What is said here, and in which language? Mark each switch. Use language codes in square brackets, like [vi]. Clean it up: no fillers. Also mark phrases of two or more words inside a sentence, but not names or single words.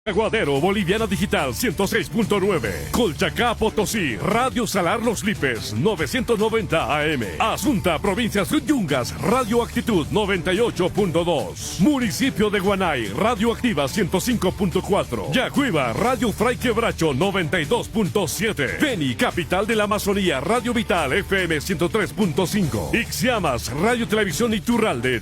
[es] Aguadero, Boliviana Digital 106.9, Colchacá, Potosí, Radio Salar Los Lipes 990 AM, Asunta, Provincias Yungas, Radio Actitud 98.2, Municipio de Guanay, Radio Activa 105.4, Yacuiba, Radio Fray Quebracho 92.7, Beni, capital de la Amazonía, Radio Vital FM 103.5, Ixiamas, Radio Televisión Iturralde